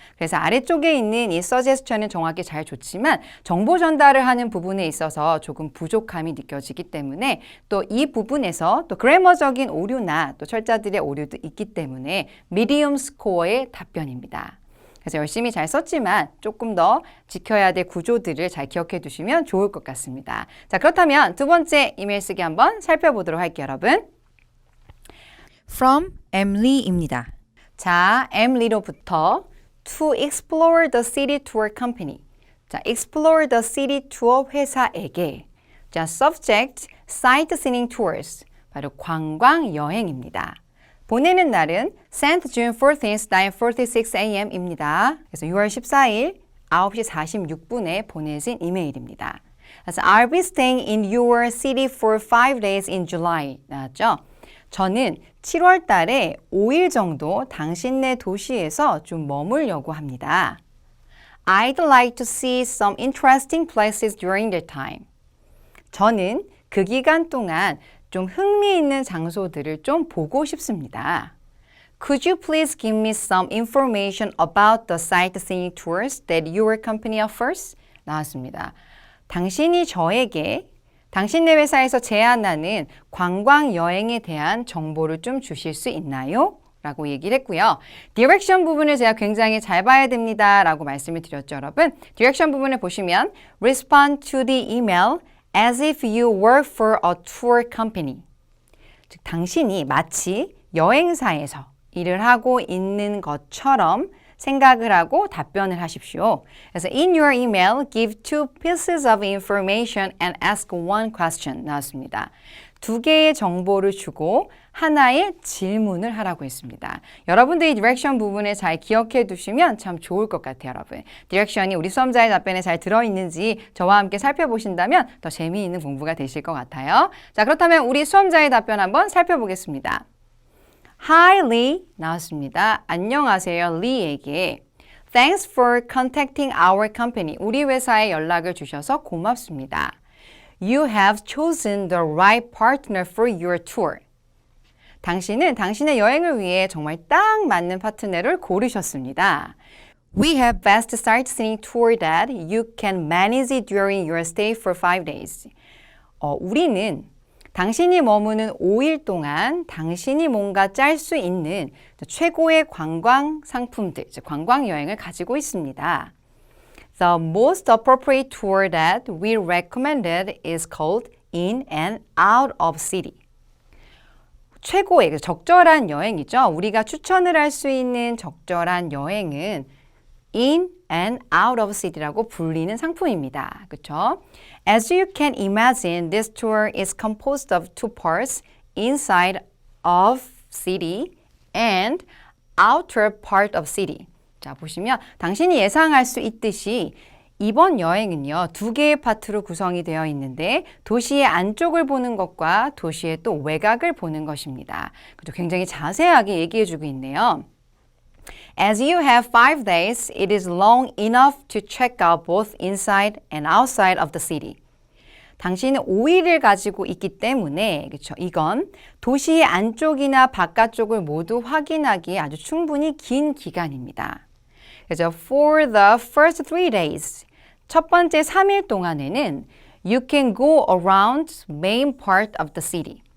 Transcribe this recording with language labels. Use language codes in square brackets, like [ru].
[ko] 그래서 아래쪽에 있는 이 suggestion은 정확히 잘 좋지만 정보 전달을 하는 부분에 있어서 조금 부족함이 느껴지기 때문에 또 이 부분에서 또 그래머적인 오류나 또 철자들의 오류도 있기 때문에 미디엄 스코어의 답변입니다. 그래서 열심히 잘 썼지만 조금 더 지켜야 될 구조들을 잘 기억해 두시면 좋을 것 같습니다. 자, 그렇다면 두 번째 이메일 쓰기 한번 살펴보도록 할게요, 여러분. [en] From Emily입니다. [ko] 자, Emily로부터 [en] To explore the city tour company. 자, explore the city tour [ko] 회사에게 자, [en] subject, sightseeing tours. [ko] 바로 관광 여행입니다. 보내는 날은 [en] sent June 14th, 9:46 a.m. [ko] 입니다. 그래서 6월 14일 9시 46분에 보내진 이메일입니다. [en] 그래서 I'll be staying in your city for 5 days in July. [ko] 나왔죠? 저는 7월 달에 5일 정도 당신네 도시에서 좀 머물려고 합니다. [en] I'd like to see some interesting places during that time. [ko] 저는 그 기간 동안 좀 흥미있는 장소들을 좀 보고 싶습니다. [en] Could you please give me some information about the sightseeing tours that your company offers? [ko] 나왔습니다. 당신이 저에게 당신네 회사에서 제안하는 관광 여행에 대한 정보를 좀 주실 수 있나요? 라고 얘기를 했고요. 디렉션 부분을 제가 굉장히 잘 봐야 됩니다. 라고 말씀을 드렸죠, 여러분. 디렉션 부분을 보시면 [en] Respond to the email as if you work for a tour company. [ko] 즉, 당신이 마치 여행사에서 일을 하고 있는 것처럼 생각을 하고 답변을 하십시오. [en] 그래서 in your email, give 2 pieces of information and ask 1 question [ko] 나왔습니다. 2개의 정보를 주고 하나의 질문을 하라고 했습니다. 여러분들이 디렉션 부분을 잘 기억해 두시면 참 좋을 것 같아요, 여러분. 디렉션이 우리 수험자의 답변에 잘 들어있는지 저와 함께 살펴보신다면 더 재미있는 공부가 되실 것 같아요. 자, 그렇다면 우리 수험자의 답변 한번 살펴보겠습니다. [en] Hi, Lee. [ko] 나왔습니다. 안녕하세요, Lee에게. [en] Thanks for contacting our company. [ko] 우리 회사에 연락을 주셔서 고맙습니다. [en] You have chosen the right partner for your tour. [ko] 당신은 당신의 여행을 위해 정말 딱 맞는 파트너를 고르셨습니다. [en] We have best sightseeing tour that you can manage during your stay for 5 days. [ko] 우리는 당신이 머무는 5일 동안 당신이 뭔가 짤 수 있는 최고의 관광 상품들, 즉 관광 여행을 가지고 있습니다. [en] The most appropriate tour that we recommended is called In and Out of City. [ko] 최고의 적절한 여행이죠. 우리가 추천을 할 수 있는 적절한 여행은 In and Out of City라고 불리는 상품입니다. 그렇죠? [en] As you can imagine, this tour is composed of 2 parts, inside of city and outer part of city. [ko] 자, 보시면 당신이 예상할 수 있듯이 이번 여행은요, 2개의 파트로 구성이 되어 있는데 도시의 안쪽을 보는 것과 도시의 또 외곽을 보는 것입니다. 그래도 굉장히 자세하게 얘기해주고 있네요. [en] As you have 5 days, it is long enough to check out both inside and outside of the city. [ko] 당신은 5일을 가지고 있기 때문에 그렇죠? 이건 도시의 안쪽이나 바깥쪽을 모두 확인하기에 아주 충분히 긴 기간입니다. [en] 그래서 for the first 3 days, [ko] 첫 번째 3일 동안에는 [en] you can go around main part of the city.